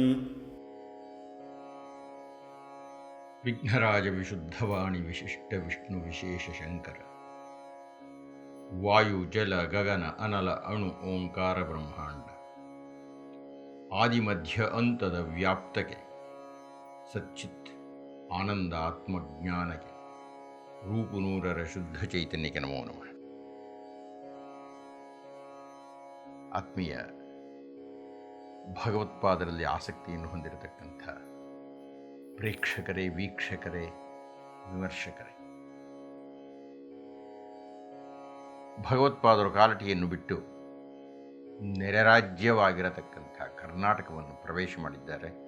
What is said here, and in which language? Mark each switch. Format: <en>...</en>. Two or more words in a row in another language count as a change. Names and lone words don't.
<kn>ವಿಘ್ನರಾಜ ವಿಶುದ್ಧವಾಣಿ ವಿಶಿಷ್ಟ ವಿಷ್ಣು ವಿಶೇಷ ಶಂಕರ ವಾಯು ಜಲ ಗಗನ ಅನಲ ಅಣು ಓಂಕಾರ ಬ್ರಹ್ಮಾಂಡ ಆದಿ ಮಧ್ಯ ಅಂತದ ವ್ಯಾಪ್ತಕೆ ಸಚ್ಚಿತ್ ಆನಂದ ಆತ್ಮಜ್ಞಾನಕೆ ರೂಪುನೂರರ ಶುದ್ಧ ಚೈತನ್ಯಕ್ಕೆ ನಮೋ ನಮಃ. ಆತ್ಮೀಯ ಭಗವತ್ಪಾದರಲ್ಲಿ ಆಸಕ್ತಿಯನ್ನು ಹೊಂದಿರತಕ್ಕಂಥ ಪ್ರೇಕ್ಷಕರೇ, ವೀಕ್ಷಕರೇ, ವಿಮರ್ಶಕರೇ, ಭಗವತ್ಪಾದರು ಕಾಲಟಿಯನ್ನು ಬಿಟ್ಟು ನೆರೆರಾಜ್ಯವಾಗಿರತಕ್ಕಂಥ ಕರ್ನಾಟಕವನ್ನು ಪ್ರವೇಶ ಮಾಡಿದ್ದಾರೆ.</kn>